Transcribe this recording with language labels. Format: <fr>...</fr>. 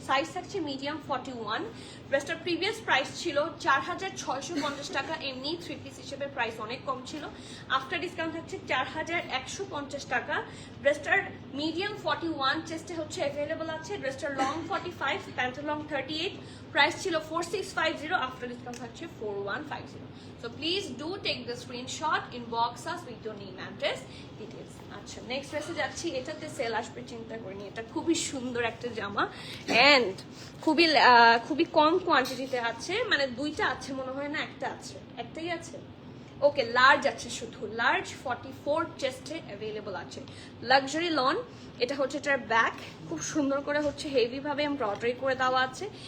<bn>Size থাকছে medium 41। ড্রেসটার previous price ছিল 4650 টাকা, এমনি 3 পিস হিসেবে প্রাইস অনেক কম ছিল। আফটার ডিসকাউন্ট থাকছে 4150 টাকা। ড্রেসটার মিডিয়াম 41 চেস্টে হচ্ছে অ্যাভেলেবল আছে, ড্রেসটার লং 45, প্যান্ট লং 38। প্রাইস ছিল 4650, আফটার ডিসকাউন্ট থাকছে 4150।</bn> <en>So please do take the screenshot, inbox us with your name, address, details.</en> <bn>আচ্ছা, নেক্সট ড্রেসে যাচ্ছি। এটাতে সেল আসবে চিন্তা করিনি, এটা খুবই সুন্দর একটা জামা অ্যান্ড খুবই কম কোয়ান্টিটিতে আছে, মানে দুইটা আছে মনে হয় না, একটা আছে, একটাই আছে, ওকে। লার্জ আছে, শুধু লার্জ 44 চেস্টে অ্যাভেলেবল আছে। লাক্সারি লন, এটা হচ্ছে এটার ব্যাক, খুব সুন্দর করে হচ্ছে হেভি ভাবে এমব্রয়ডারি করে দেওয়া আছে।</bn>